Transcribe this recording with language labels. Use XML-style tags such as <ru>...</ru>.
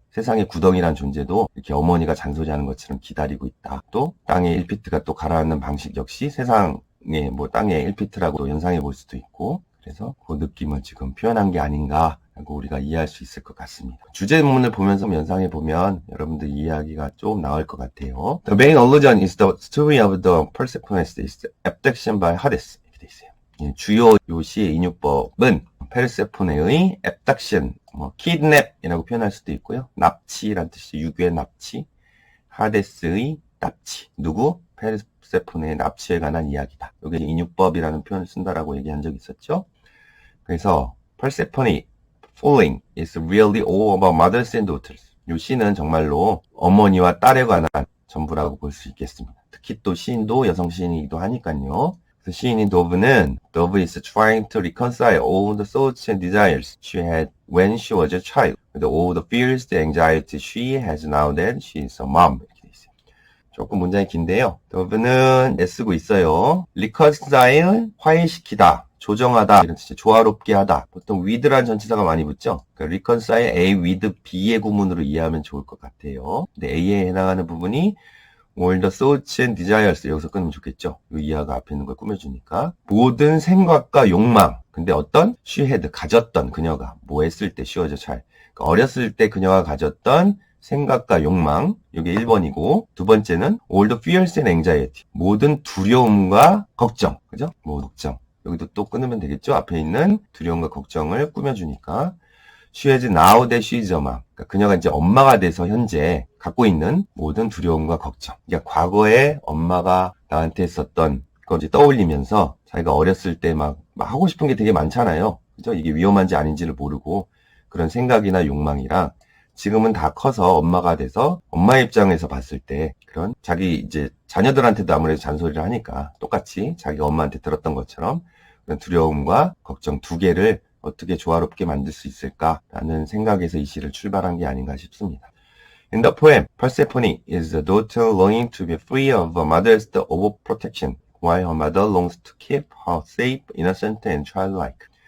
<ko>세상의 구덩이란 존재도 이렇게 어머니가 잔소리하는 것처럼 기다리고 있다. 또 땅의 1피트가 또 가라앉는 방식 역시 세상의 땅의 1피트라고 연상해 볼 수도 있고, 그래서 그 느낌을 지금 표현한 게 아닌가 하고 우리가 이해할 수 있을 것 같습니다. 주제문을 보면서 연상해 보면 여러분들 이해하기가 좀 나을 것 같아요.</ko> <en>The main allusion is the story of the Persephone's abduction by Hades.</en> <ko>이렇게 돼 있어요. 주요 요 시의 인유법은 페르세포네의 abduction, kidnap이라고 표현할 수도 있고요. 납치란 뜻이 유괴 납치, 하데스의 납치. 누구? 페르세포네의 납치에 관한 이야기다. 이게 인유법이라는 표현을 쓴다라고 얘기한 적이 있었죠. 그래서</ko> <en>Persephone falling is really all about mothers and daughters.</en> <ko>이 시는 정말로 어머니와 딸에 관한 전부라고 볼 수 있겠습니다. 특히 또 시인도 여성 시인이기도 하니까요. 그래서 시인인 도브는</ko> <en>Dove is trying to reconcile all the thoughts and desires she had when she was a child with all the fears and anxiety she has now that she is a mom.</en> <ko>이렇게 돼 있어요. 조금 문장이 긴데요. 도브는 애쓰고 있어요. reconcile, 화해시키다. 조정하다, 이런 뜻이 조화롭게 하다. 보통 with라는 전치사가 많이 붙죠. 그러니까 reconcile A with B의 구문으로 이해하면 좋을 것 같아요. 근데 A에 해당하는 부분이</ko> <en>all the thoughts and desires,</en> <ko>여기서 끊으면 좋겠죠. 이 이하가 앞에 있는 걸 꾸며주니까 모든 생각과 욕망. 근데 어떤 she had 가졌던 그녀가 뭐 했을 때</ko> <en>she was a child.</en> <ko>그러니까 어렸을 때 그녀가 가졌던 생각과 욕망, 이게 1번이고, 두 번째는</ko> <en>all the fears and anxiety,</en> <ko>모든 두려움과 걱정, 그죠? 걱정. 여기도 또 끊으면 되겠죠? 앞에 있는 두려움과 걱정을 꾸며주니까</ko> <en>she has now that she is a mom.</en> <ko>그러니까 그녀가 이제 엄마가 돼서 현재 갖고 있는 모든 두려움과 걱정. 그러니까 과거에 엄마가 나한테 했었던 걸 이제 떠올리면서 자기가 어렸을 때 막 하고 싶은 게 되게 많잖아요. 그죠? 이게 위험한지 아닌지를 모르고 그런 생각이나 욕망이랑 지금은 다 커서 엄마가 돼서 엄마 입장에서 봤을 때 그런 자기 이제 자녀들한테도 아무래도 잔소리를 하니까 똑같이 자기가 엄마한테 들었던 것처럼 그런 두려움과 걱정 두 개를 어떻게 조화롭게 만들 수 있을까라는 생각에서 이 시를 출발한 게 아닌가 싶습니다.</ko> <en>In the poem, Persephone is a daughter longing to be free of her mother's overprotection, while her mother longs to keep her safe, innocent, and childlike.</en>